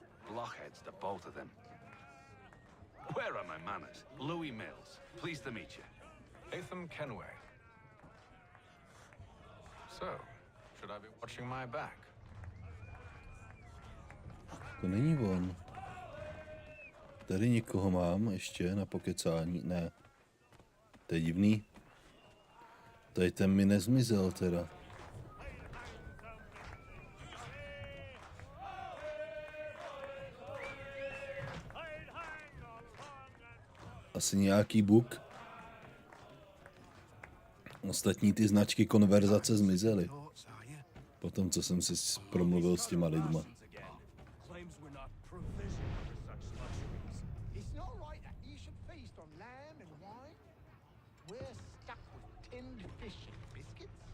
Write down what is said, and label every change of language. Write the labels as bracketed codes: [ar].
[en] Blockheads, the both of them. Where are my manners? Louis Mills. Pleased to meet you. Hatham Kenway. So, should I be watching my back? [cs] To není on. Tady někoho mám ještě na pokecání. Ne. To je divný. Tady ten mi nezmizel teda. Asi nějaký bug. Ostatní ty značky konverzace zmizely. Potom, co jsem si promluvil s těma lidma. [en] It's not right that you should feast on lamb and wine. We're stuck with tinned fish and biscuits.